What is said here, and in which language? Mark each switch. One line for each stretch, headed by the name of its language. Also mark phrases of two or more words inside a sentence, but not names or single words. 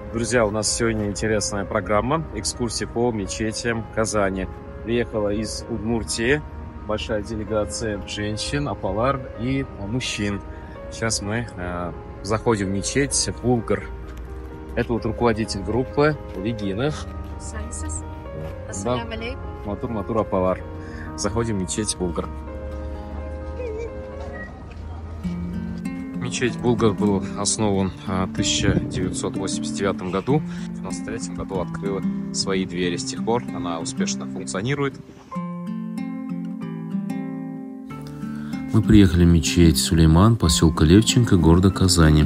Russian: Друзья, у нас сегодня интересная программа экскурсии по мечетям Казани. Приехала из Удмуртии большая делегация женщин, апалар и мужчин. Сейчас мы заходим в мечеть Булгар. Это вот руководитель группы Регина.
Tatar: Да. Матур апалар.
Russian: Заходим в мечеть Булгар. Мечеть Булгар был основан в 1989 году. В 1993 году открыла свои двери. С тех пор она успешно функционирует. Мы приехали в мечеть Сулейман, поселка Левченко, города Казани.